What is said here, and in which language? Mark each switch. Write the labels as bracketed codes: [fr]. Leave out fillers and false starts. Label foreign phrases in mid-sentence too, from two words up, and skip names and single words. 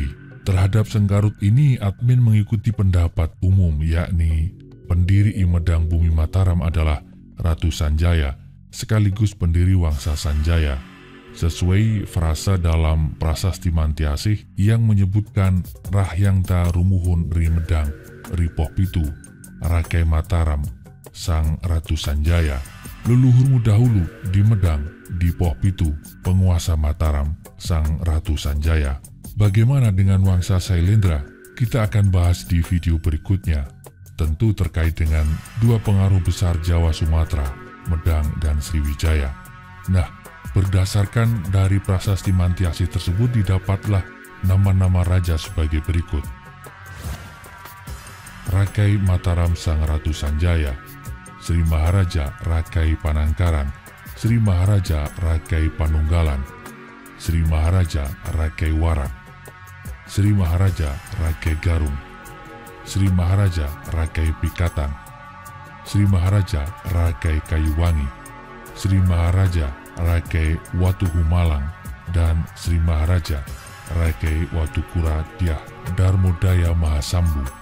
[id] Terhadap sengkarut ini, admin mengikuti pendapat umum, yakni pendiri I Medang Bumi Mataram adalah Ratu Sanjaya, sekaligus pendiri Wangsa Sanjaya. Sesuai frasa dalam Prasasti Mantiasih yang menyebutkan [kaw] Rahyang Ta Rumuhun Ri Medang Ri Poh Pitu Rakai Mataram Sang Ratu Sanjaya. [id] Leluhurmu dahulu di Medang di Poh Pitu penguasa Mataram Sang Ratu Sanjaya. Bagaimana dengan Wangsa Sailendra? Kita akan bahas di video berikutnya. Tentu terkait dengan dua pengaruh besar Jawa Sumatera, Medang dan Sriwijaya. Nah, berdasarkan dari Prasasti Mantiasih tersebut didapatlah nama-nama raja sebagai berikut. Rakai Mataram Sang Ratu Sanjaya, Sri Maharaja Rakai Panangkaran, Sri Maharaja Rakai Panunggalan, Sri Maharaja Rakai Warak, Sri Maharaja Rakai Garung, Sri Maharaja Rakai Pikatan, Sri Maharaja Rakai Kayuwangi, Sri Maharaja Rakai Watuhumalang, dan Sri Maharaja Rakai Watukura Dyah Darmodaya Mahasambu.